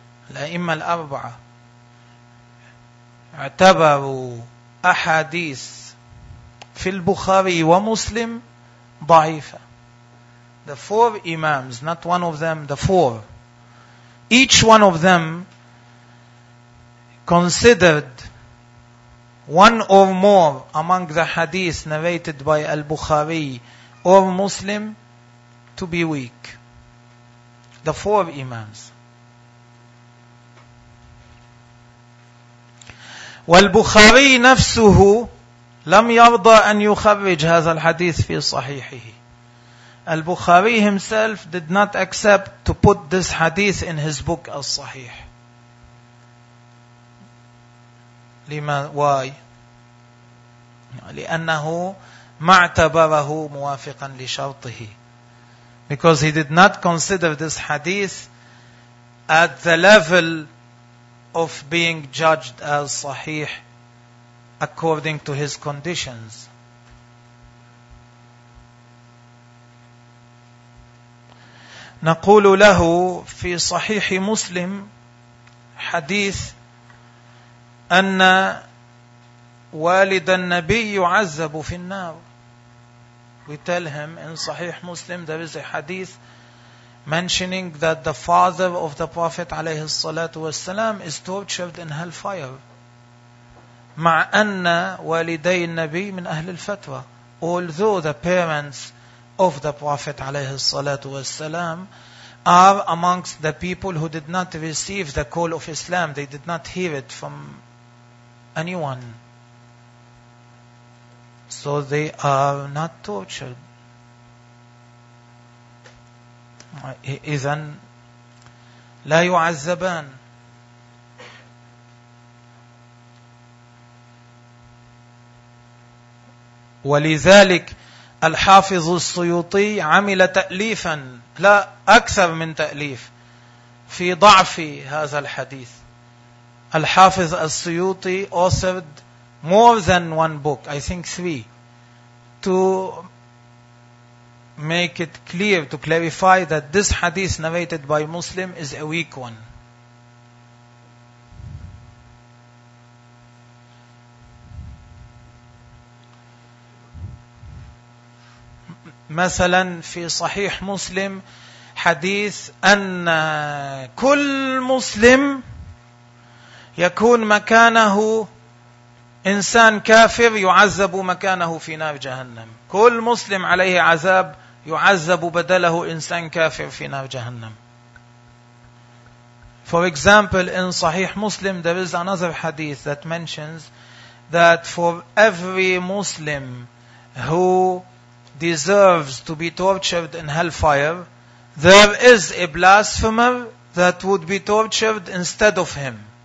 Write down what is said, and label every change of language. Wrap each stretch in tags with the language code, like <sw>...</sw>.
<ar>الأئمة الأربعة اعتبروا أحاديث في البخاري ومسلم ضعيفة.</ar> <en>The four imams, not one of them, the four, each one of them considered one or more among the hadith narrated by al-Bukhari or Muslim to be weak. The four imams.</en> <ar>وَالْبُخَارِي نَفْسُهُ لَمْ يَرْضَى أَنْ يُخَرِّجْ هَذَا الْحَدِيثِ فِي صَحِيحِهِ.</ar> <en>Al-Bukhari himself did not accept to put this hadith in his book al-Sahih. Why?</en> <ar>لأنه معتبره موافقا لشرطه.</ar> <en>Because he did not consider this hadith at the level of being judged as sahih according to his conditions.</en> <ar>نقول له في صحيح مسلم حديث أن والد النبي يعذب في النار.</ar> <en>We tell him in صحيح مسلم there is a hadith mentioning that the father of the Prophet</en> <ar>عليه الصلاة والسلام</ar> <en>is tortured in hellfire.</en> <ar>مع أن والدي النبي من أهل الفتوى.</ar> <en>Although the parents of the Prophet</en> <ar>عليه الصلاة والسلام</ar> <en>are amongst the people who did not receive the call of Islam. They did not hear it from anyone. So they are not tortured.</en> <ar>إذن لا يعذبان. ولذلك الحافظ السيوطي عمل تأليفا لا أكثر من تأليف في ضعف هذا الحديث.</ar> <en>الحافظ السيوطي authored more than one book, I think three, to make it clear, to clarify that this hadith narrated by Muslim is a weak one.</en> <ar>مثلا في صحيح مسلم حديث أن كل مسلم يكون مكانه إنسان كافر يعذب مكانه في نار جهنم. كل مسلم عليه عذاب يعذب بدله إنسان كافر في نار جهنم.</ar> <en>For example, in صحيح مسلم there is another hadith that mentions that for every Muslim who deserves to be tortured in hellfire, there is a blasphemer that would be tortured instead of him.</en>